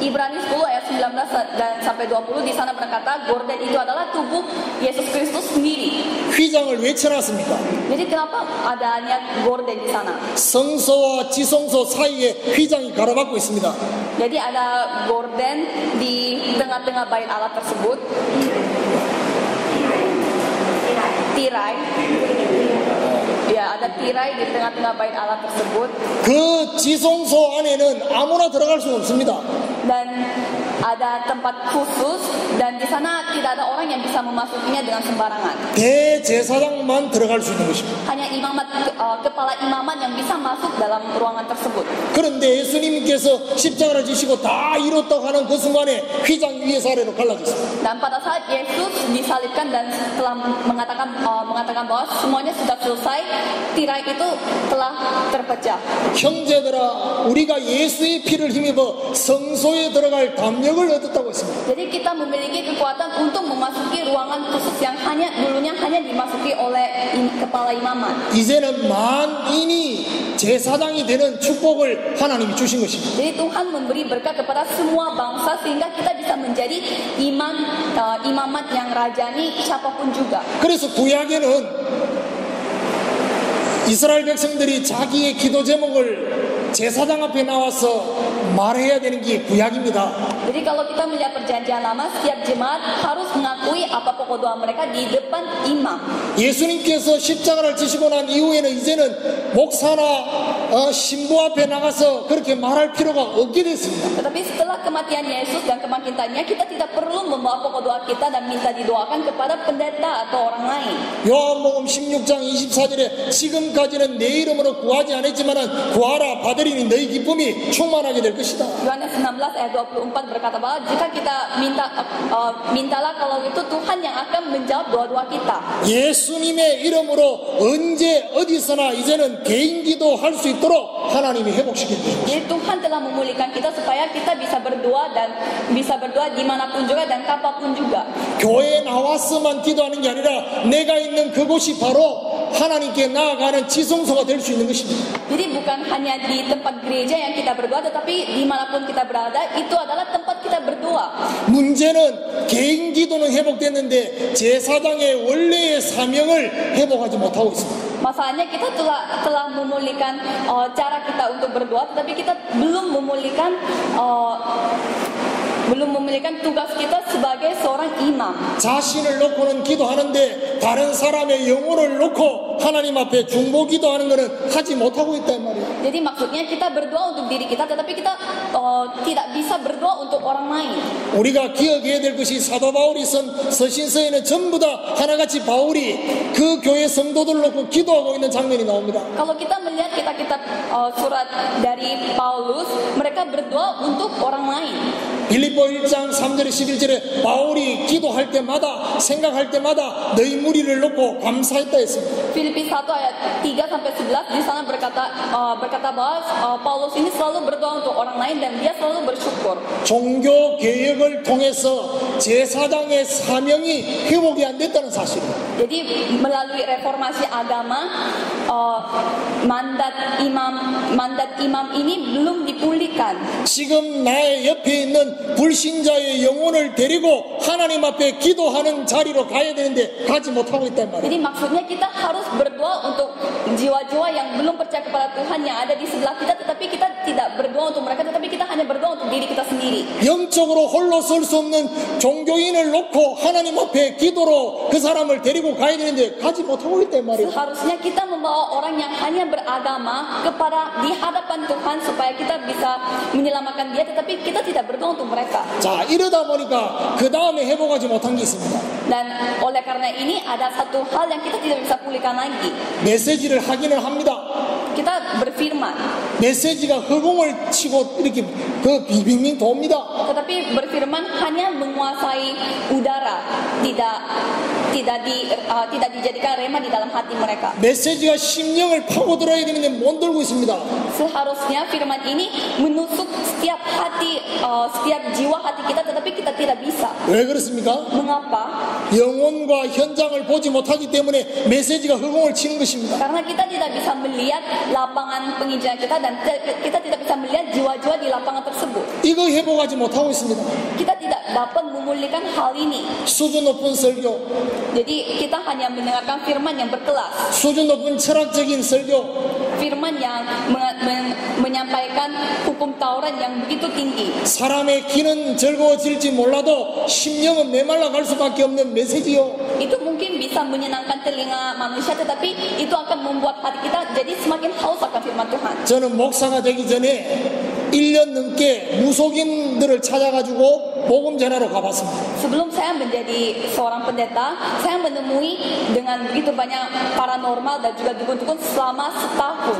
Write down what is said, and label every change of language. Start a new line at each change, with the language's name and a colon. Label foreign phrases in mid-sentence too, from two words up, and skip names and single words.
Indonesian: Ibrani 10 ayat 19 dan sampai 20 di sana berkata gorden itu adalah tubuh Yesus Kristus sendiri.
Korean: 휘장을 왜 쳐놨습니까?
Indonesian: Jadi kenapa adanya gorden di sana?
Korean: 성소와 지성소 사이에 휘장이 가로막고 있습니다.
Indonesian: Jadi ada gorden di tengah-tengah bait Allah tersebut. Tirai. Ya, ada tirai di tengah-tengah bait Allah tersebut.
Korean: 그 지성소 안에는 아무나 들어갈 수 없습니다.
Indonesian: Dan ada tempat khusus dan di sana tidak ada orang yang bisa memasukinya dengan sembarangan.
Korean: 대제사장만 들어갈 수 있는 것입니다.
Indonesian: Hanya kepala imaman yang bisa masuk dalam ruangan tersebut.
Korean: 그런데 예수님께서 십자가를 지시고 다 이뤘다고 하는 그 순간에 휘장 위에서 아래로 갈라졌습니다.
Indonesian: Dan pada saat Yesus disalibkan dan telah mengatakan bahwa semuanya sudah selesai, tirai itu telah terpecah.
Korean: 형제들아, 우리가 예수의 피를 힘입어 성소에 들어갈 담력을 얻었다고 했습니다.
Indonesian: Jadi kita memiliki kekuatan untuk memasuki ruangan khusus yang dulunya hanya dimasuki oleh kepala imaman.
Korean: 이제 이제는 만인이 제사장이 되는 축복을 하나님이 주신 것입니다.
Indonesian: Jadi Tuhan memberi berkat kepada semua bangsa sehingga kita bisa menjadi imamat yang rajani siapapun juga.
Korean: 그래서 구약에는 이스라엘 백성들이 자기의 기도 제목을 제사장 앞에 나와서 말해야 되는 게 구약입니다.
Indonesian: Jadi kalau kita melihat perjanjian lama, setiap jemaat harus mengakui apa pokok doa mereka di depan imam.
Korean: 예수님께서 십자가를 지시고 난 이후에는 이제는 목사나 신부 앞에 나가서 그렇게 말할 필요가 없게 됐습니다.
Indonesian: Tetapi setelah kematian Yesus dan kebangkitannya, kita tidak perlu membawa pokok doa kita dan minta didoakan kepada pendeta atau orang lain.
Korean: 요한복음 16장 24절에 지금까지는 내 이름으로 구하지 않았지만 구하라 받으리니 너희 기쁨이 충만하게 될 것이다.
Indonesian: Yohanes 16 ayat 24 berkata bahwa jika kita mintalah, kalau itu Tuhan yang akan menjawab doa-doa kita.
Korean: 예수님의 이름으로 언제 어디서나 이제는 개인 기도할 수 있도록 하나님이 회복시켰대요.
Indonesian: Jadi Tuhan telah memulihkan kita supaya kita bisa berdoa dimanapun juga dan kapanpun juga.
Korean: 교회에 나왔으만 기도하는 게 아니라 내가 있는 그곳이 바로 하나님께 나아가는 지성소가 될 수 있는 것입니다.
Indonesian: Jadi bukan hanya di tempat gereja yang kita berdoa, tetapi dimanapun kita berada, itu adalah tempat kita berdoa.
Korean: 문제는 개인 기도는 회복됐는데 제사장의 원래의 사명을 회복하지 못하고 있습니다.
Indonesian: Masalahnya kita telah memulihkan cara kita untuk berdoa, tetapi kita belum memulihkan tugas kita sebagai seorang imam.
Korean: 자신을 놓고는 기도하는데 다른 사람의 영혼을 놓고 하나님 앞에 중보 기도하는 것은 하지 못하고 있단 말이에요.
Indonesian: Jadi maksudnya kita berdoa untuk diri kita, tetapi kita tidak bisa berdoa untuk orang lain.
Korean: 우리가 기억해야 될 것이 사도 바울이 쓴 서신서에는 전부 다 하나같이 바울이 그 교회 성도들을 놓고 기도하고 있는 장면이 나옵니다.
Indonesian: Kalau kita melihat kitab-kitab surat dari Paulus, mereka berdoa untuk orang lain.
Korean: 빌립보 1장 3절에 11절에 바울이 기도할 때마다 생각할 때마다 너희 무리를 놓고 감사했다 했습니다.
Indonesian: Filipi 1 ayat 3 sampai 11 di sana berkata bahwa Paulus ini selalu berdoa untuk orang lain dan dia selalu bersyukur.
Korean: 종교 개혁을 통해서 제사장의 사명이 회복이 안 됐다는 사실입니다.
Indonesian: Jadi melalui reformasi agama, mandat imam ini belum dipulihkan.
Korean: 지금 나의 옆에 있는 불신자의 영혼을 데리고 하나님 앞에 기도하는 자리로 가야 되는데 가지 못하고 있단 말이에요.
Indonesian: Jadi maksudnya kita harus berdoa untuk jiwa-jiwa yang belum percaya kepada Tuhan yang ada di sebelah kita, tetapi kita tidak berdoa untuk mereka, tetapi kita hanya berdoa untuk diri kita sendiri.
Korean: 영적으로 홀로 설 수 없는 종교인을 놓고 하나님 앞에 기도로 그 사람을 데리고 가야 되는데 가지 못하고 있단 말이에요.
Indonesian: Seharusnya kita membawa orang yang hanya beragama di hadapan Tuhan supaya kita bisa menyelamatkan dia, tetapi kita tidak berdoa untuk mereka.
Korean: 자, 이러다 보니까 그 다음에 회복하지 못한 게 있습니다.
Indonesian: Dan oleh karena ini ada satu hal yang kita tidak bisa pulihkan lagi.
Korean: 메시지를 하기는 합니다.
Indonesian: Kita berfirman,
Korean: 메시지가 허공을 치고 이렇게 그 빙빙 돕니다.
Indonesian: tetapi berfirman hanya menguasai udara, tidak dijadikan rema di dalam hati mereka.
Korean: 메시지가 심령을 파고들어야 되는데 못 들고 있습니다.
Indonesian: Seharusnya firman ini menusuk setiap hati, setiap jiwa hati kita, tetapi kita tidak bisa.
Korean: 왜 그렇습니까?
Indonesian: Mengapa?
Korean: 영혼과 현장을 보지 못하기 때문에 메시지가 허공을 치는 것입니다.
Indonesian: Karena kita tidak bisa melihat lapangan penginjilan kita dan kita tidak bisa melihat jiwa-jiwa di lapangan tersebut.
Korean: 이거 회복하지 못하고 있습니다.
Indonesian: Kita tidak dapat memulihkan hal ini.
Korean: 수준 높은 설교,
Indonesian: Jadi kita hanya mendengarkan firman yang berkelas,
Korean: 수준 높은 철학적인 설교,
Indonesian: firman yang menyampaikan hukum Taurat yang begitu tinggi.
Korean: 사람의 귀는 즐거워질지 몰라도 심령은 메말라 갈 수밖에 없는 메시지요.
Indonesian: Itu mungkin bisa menyenangkan telinga manusia, tetapi itu akan membuat hati kita jadi semakin haus akan firman Tuhan.
Korean: 저는 목사가 되기 전에 1년 넘게 무속인들을 찾아가지고 복음 전하러 가봤습니다.
Indonesian: Sebelum saya menjadi seorang pendeta, saya menemui dengan begitu banyak paranormal dan juga dukun-dukun selama setahun.